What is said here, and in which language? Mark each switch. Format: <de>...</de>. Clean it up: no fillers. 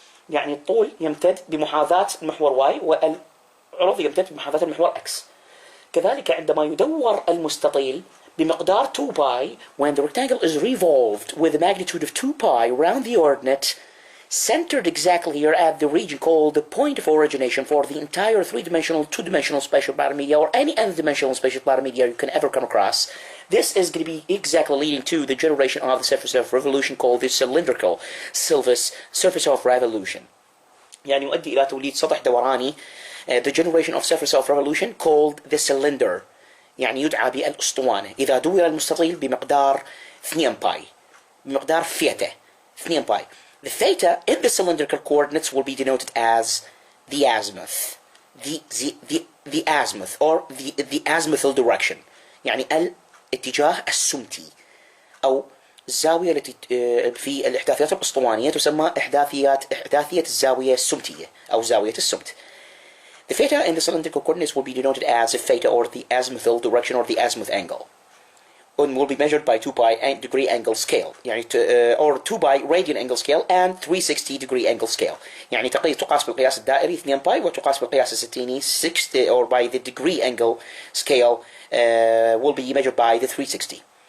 <ar>يعني الطول يمتد بمحاذاة المحور y والعرض يمتد بمحاذاة المحور x.</ar> <en>كذلك عندما يدور المستطيل بمقدار 2 pi, when the rectangle is revolved with a magnitude of 2 pi around the ordinate, centered exactly here at the region called the point of origination for the entire three-dimensional, two-dimensional spatial planar media or any other dimensional spatial planar media you can ever come across. This is going to be exactly leading to the generation of the surface of revolution called the cylindrical surface of revolution.</en> <ar>يعني يؤدي إلى توليد سطح دوراني, the generation of surface of revolution called the cylinder. يعني يدعى بالأسطوانة إذا دور المستطيل بمقدار 2 باي بمقدار ثيتا 2 باي.</ar> <en>The theta in the cylindrical coordinates will be denoted as the azimuth, the azimuth or the azimuthal direction.</en> <ar>يعني الاتجاه السمتي أو الزاوية التي في الإحداثيات الأسطوانية تسمى إحداثية الزاوية السمتية أو زاوية السمت.</ar> <en>The theta in the cylindrical coordinates will be denoted as the theta or the azimuthal direction or the azimuth angle. And will be measured by 2 pi degree angle scale يعني or 2 pi radian angle scale and 360 degree angle scale.</en> <ar>يعني تقاس بالقياس الدائري 2 باي وتقاس بالقياس الستيني 60 or by the degree angle scale will be measured by the 360.</ar>